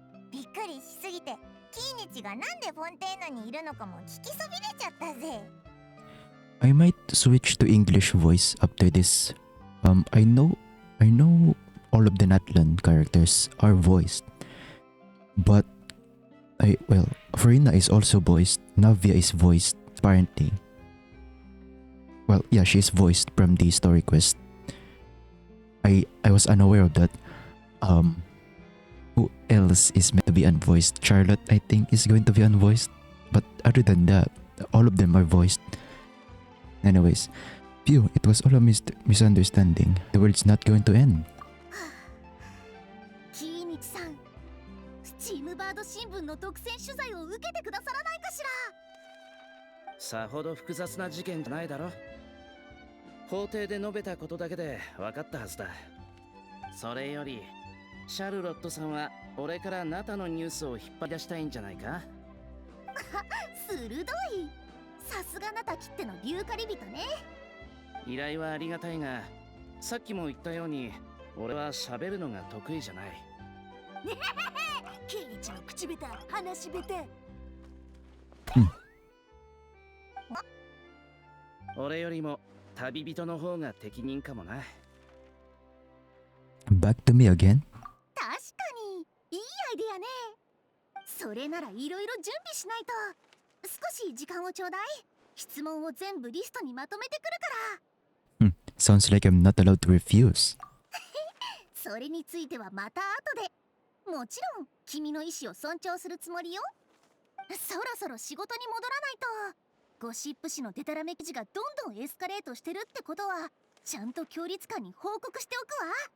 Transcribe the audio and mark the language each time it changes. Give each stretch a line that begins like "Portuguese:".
Japanese: びっくりしすぎてキイニチがなんでフォンテーナにいるのかも聞きそびれちゃったぜ。
English: I might switch to English voice after this. I know all of the Natlan characters are voiced, but Farina is also voiced. Navia is voiced apparently. Well, yeah, she's voiced from the story quest. I was unaware of that. Who else is meant to be unvoiced? Charlotte, I think, is going to be unvoiced. But other than that, all of them are voiced. Anyways, phew, it was all a misunderstanding. The world's not going to end.
Japanese: キイニチさん、スチームバード新聞の独占取材を受けてくださらないかしら。さほど複雑な事件じゃないだろ。法廷で述べたことだけで分かったはずだ。それよりシャルロットさんは俺からナタのニュースを引っ張り出したいんじゃないか。鋭い。さすがナタきっての竜狩り人ね。依頼はありがたいが、さっきも言ったように俺は喋るのが得意じゃない。ケイチの口下手、話し下手。俺よりも旅人の方が適任かもな。
English: Back to me again?
Japanese: 確かにいいアイデアね。それならいろいろ準備しないと。少し時間をちょうだい。質問を全部リストにまとめてくるから。
English: Sounds like I'm not allowed to refuse.
Japanese: それについてはまた後で。もちろん君の意思を尊重するつもりよ。そろそろ仕事に戻らないと。ゴシップ誌のデタラメ記事がどんどんエスカレートしてるってことはちゃんと協力官に報告しておくわ。